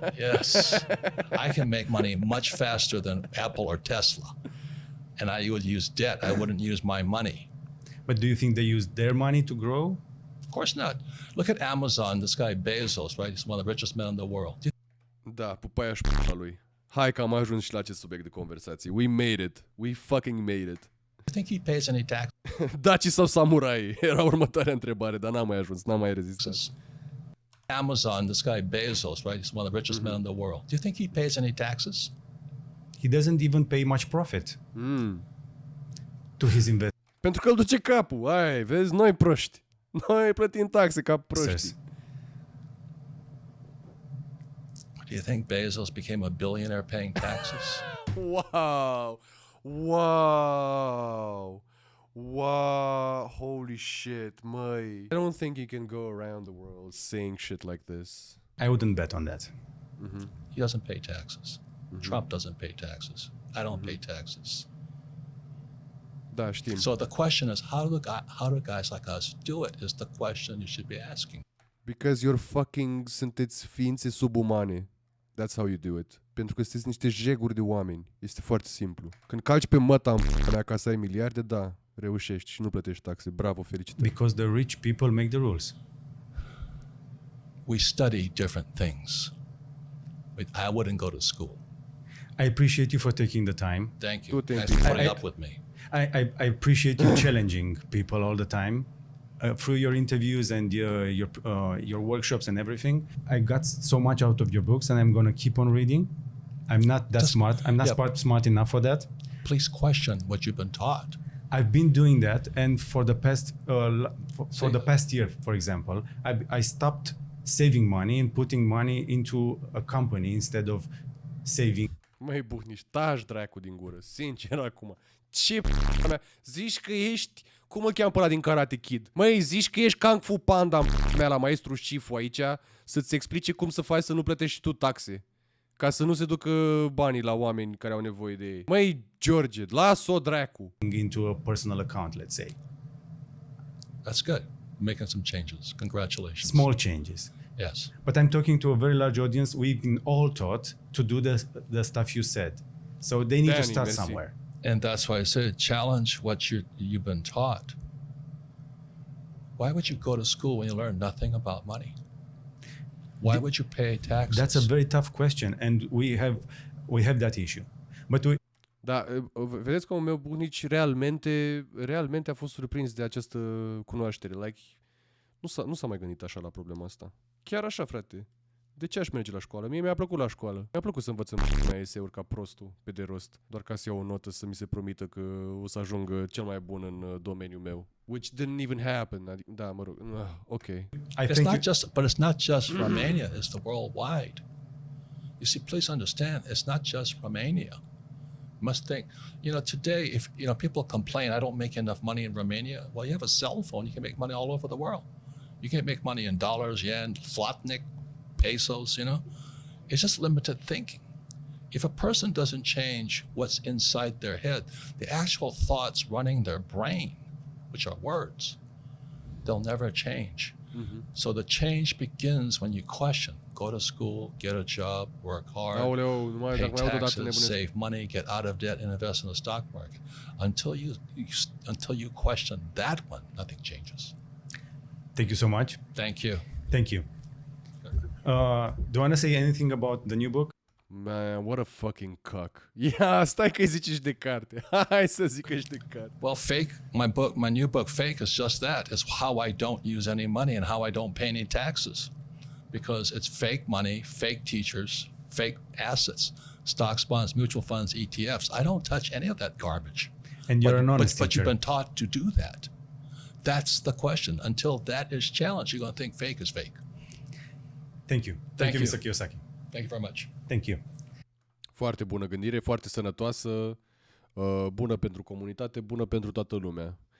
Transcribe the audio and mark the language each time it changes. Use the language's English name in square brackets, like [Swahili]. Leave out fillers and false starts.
[English] Yes. I can make money much faster than Apple or Tesla. And I would use debt. I wouldn't use my money. But do you think they use their money to grow? Of course not. Look at Amazon, this guy Bezos, right? He's one of the richest men in the world. [Romanian] Da, pupaia și p***a lui. Hai că am ajuns și la acest subiect de conversație. [English] We made it. We fucking made it. You think he pays any taxes? [Romanian] Daci sau samurai? Era următoarea întrebare, dar n-am mai ajuns, n-am mai rezistat. [English] Amazon, this guy Bezos, right? He's one of the richest men in the world. Do you think he pays any taxes? He doesn't even pay much profit to his investors. [Romanian] Pentru că îl duce capul. Ai, vezi, noi proști. Noi plătim taxe ca proști. [English] Do you think Bezos became a billionaire paying taxes? Wow. Wow. Wow. Holy shit, măi. I don't think you can go around the world saying shit like this. I wouldn't bet on that. He doesn't pay taxes. Trump doesn't pay taxes. I don't pay taxes. [Romanian] Da, știm. [English] So the question is, how do guys like us do it? Is the question you should be asking. Because you're fucking [Romanian] sunteți ființe subumane. [English] That's how you do it. [Romanian] Pentru că sunteți niște jeguri de oameni. Este foarte simplu. Când calci pe măta în mea ca să ai miliarde, da, reușești și nu plătești taxe. Bravo, felicitări. [English] Because the rich people make the rules. We study different things. I wouldn't go to school. I appreciate you for taking the time. Thank you. Thank Thanks for you. putting up with me. I appreciate you challenging people all the time through your interviews and your workshops and everything. I got so much out of your books, and I'm going to keep on reading. I'm not that smart. I'm not smart enough for that. Please question what you've been taught. I've been doing that, and for the past the past year, for example, I stopped saving money and putting money into a company instead of saving. [Romanian] Măi, Buhnici, taci dracu din gură. Sincer acum. Ce p***a mea? Zici că ești... Cum îl cheamă pe ăla din Karate Kid? Măi, zici că ești Kung Fu Panda mea la maestru Shifu aici să-ți explice cum să faci să nu plătești și tu taxe. Ca să nu se ducă banii la oameni care au nevoie de ei. Măi, George, las-o dracu. [English] Into a personal account, let's say. That's good. Making some changes. Congratulations. Small changes. Yes. But I'm talking to a very large audience. We've been all taught to do the stuff you said. So they need to start somewhere. And that's why I said challenge what you've been taught. Why would you go to school when you learn nothing about money? Why would you pay taxes? That's a very tough question, and we have that issue. But [Romanian] Da, vedeți că meu Buhnici realmente a fost surprins de această cunoaștere. [English] Like, [Romanian] nu s-a mai gândit așa la problema asta. Chiar așa, frate. De ce aș merge la școală? Mie mi-a plăcut la școală. Mi-a plăcut să învăț în eseuri ca prostul, pe de rost. Doar ca să iau o notă să mi se promită că o să ajung cel mai bun în domeniul meu. [English] Which didn't even happen. [Romanian] Da, mă rog. Ok. [English] But it's not just Romania, it's the worldwide. You see, please understand, it's not just Romania. You must think, today, if, people complain, I don't make enough money in Romania. Well, you have a cell phone, you can make money all over the world. You can't make money in dollars, yen, zlotnik, pesos, It's just limited thinking. If a person doesn't change what's inside their head, the actual thoughts running their brain, which are words, they'll never change. Mm-hmm. So the change begins when you question. Go to school, get a job, work hard, pay taxes, save money, get out of debt, and invest in the stock market. Until you question that one, nothing changes. Thank you so much. Thank you. Thank you. Do you want to say anything about the new book? Man, what a fucking cuck. [Romanian] Yeah, stai că-i zici și de carte. Hai să zic că ești de carte. [English] Well, Fake, my new book, Fake, is just that. It's how I don't use any money and how I don't pay any taxes. Because it's fake money, fake teachers, fake assets, stocks, bonds, mutual funds, ETFs. I don't touch any of that garbage. And you're an honest but teacher. You've been taught to do that. That's the question. Until that is challenged, you're going to think fake is fake. Thank you. Thank you, Mr. Kiyosaki. Thank you very much. Thank you. [Romanian] Foarte bună gândire, foarte sănătoasă, bună pentru comunitate, bună pentru toată lumea.